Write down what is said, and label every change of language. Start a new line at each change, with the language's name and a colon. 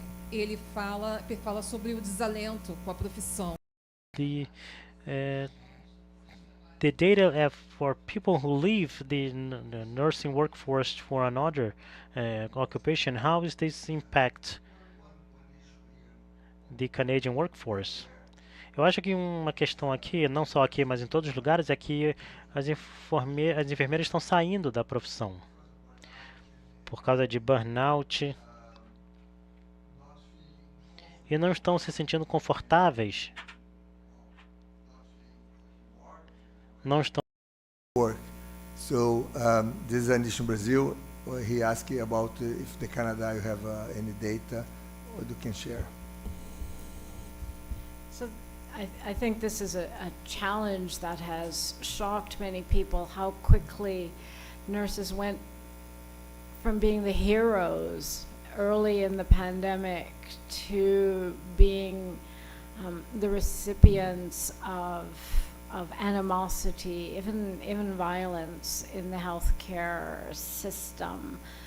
Portuguese: Ele fala sobre o desalento com a profissão.
English: The data for people who leave the nursing workforce for another occupation, how is this impact the Canadian workforce?
Portuguese: Eu acho que uma questão aqui, não só aqui, mas em todos os lugares, é que as enfermeiras estão saindo da profissão por causa de burnout e não estão se sentindo confortáveis. Não estão.
English: Work. So this is an issue in Brazil. He asked about if the Canada you have any data or you can share. So I think this is a challenge that has shocked many people, how quickly nurses went from being the heroes early in the pandemic to being the recipients of animosity, even violence in the healthcare system.